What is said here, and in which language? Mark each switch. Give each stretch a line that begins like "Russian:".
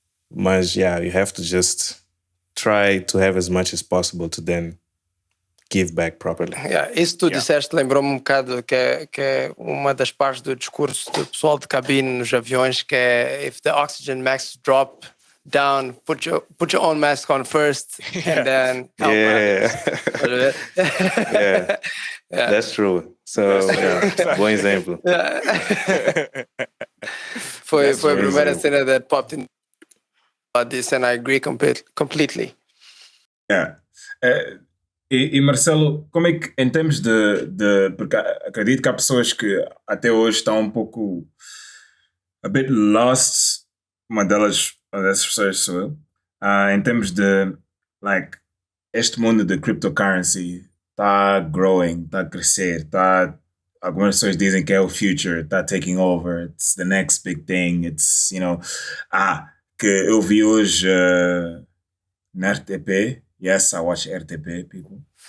English: Mas yeah, you have to just try to have as much as possible to then give back properly.
Portuguese: Yeah, isso tu disseste lembrou-me um bocado que é uma das partes do discurso do pessoal de cabine nos aviões, que é
English: if the oxygen mask drop down, put your own mask on first and then help others. Yeah. That's true. So,
Portuguese: bom exemplo. Foi a primeira cena
English: that popped in about this, and I agree completely. Yeah.
Portuguese: E Marcelo, como é que, em termos de porque acredito que há pessoas que até hoje estão um pouco
English: a bit lost,
Portuguese: uma dessas pessoas sou eu, em termos de, like, este mundo de cryptocurrency está growing, está a crescer, algumas pessoas dizem que é o future, está
English: taking over, it's the next big thing, it's, you know,
Portuguese: que eu vi hoje na RTP,
English: yes, I watch RTP, people.